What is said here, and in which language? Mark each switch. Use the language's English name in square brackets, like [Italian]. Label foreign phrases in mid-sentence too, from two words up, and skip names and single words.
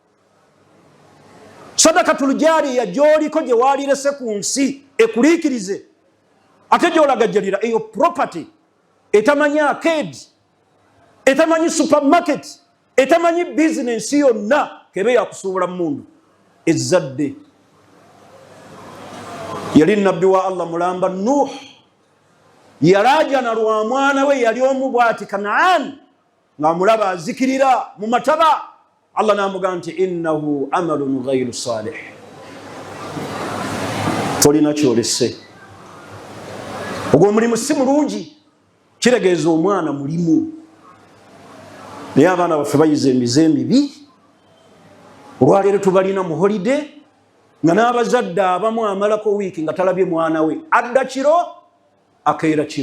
[Arabic] صدقة جارية [Ganda] gy'oliko gye waalirese ku nsi ekuliikirize, ate gy'olagajjalira eyo property etamanyi arcade, etamanyi supermarket, etamanyi bizinensi yonna kebe yakusuubula mu mundu. Ezzadde yali nabbi wa Allah mulamba Nuh, yalaajana lwa mwana we yali omu bw'ati Kanaan, ng'amulaba azikirira mu mataba. Allah n'amugamba nti [Arabic] إنه عمل غير صالح. [Ganda] Tolina kyolese, ogwo omulimu si mulungi, kiregeeza omwana mulimu. Naye abaana baffe bayize emize emibi. Olwaleero tubalina mu holiday nga n'abazadde abamu amalako wiiki nga talabye mwana we, adda kiro akeera kiro.